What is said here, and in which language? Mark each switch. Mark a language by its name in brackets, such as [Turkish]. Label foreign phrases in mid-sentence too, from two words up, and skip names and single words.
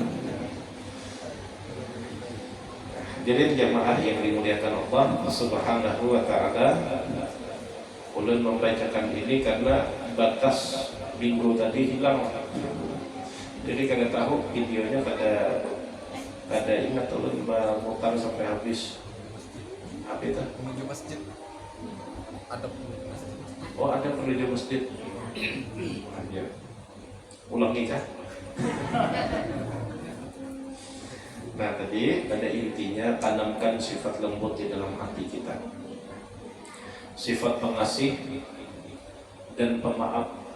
[Banjar] Jadi jamaah yang dimuliakan [Arabic] الله سبحانه وتعالى, [Banjar] ulun membacakan ini karena batas minggu tadi hilang. Jadi kada tahu videonya kada ingat ulun memutar sampai habis. Apa itu? Menuju masjid. Ada masjid. Oh ada menuju masjid. Ulangi kah? [Indonesian] Nah tadi pada intinya tanamkan sifat lembut di dalam hati kita, sifat pengasih dan pemaaf.